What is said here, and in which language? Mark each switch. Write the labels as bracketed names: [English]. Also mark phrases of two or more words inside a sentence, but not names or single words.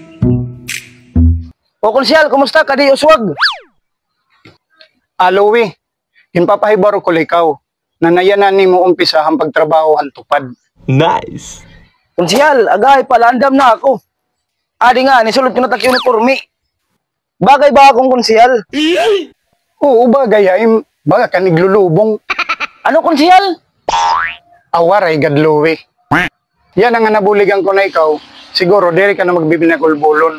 [Hiligaynon] O konsyal, kumusta ka di uswag? Louie, hinpapahibaro ko ikaw na nayanan ni mo umpisa ang pagtrabaho ang tupad. Nice. Konsyal, agay palandam na ako. Adi nga, nisulot ko na takyo ni Kurmi. Bagay ba akong konsyal? Oo, bagay ay baga ka niglulubong. Ano konsyal? Awaray gad Louie. Yan ang nabuligan ko na ikaw. Siguro, diri ka na magbibinakulbulon.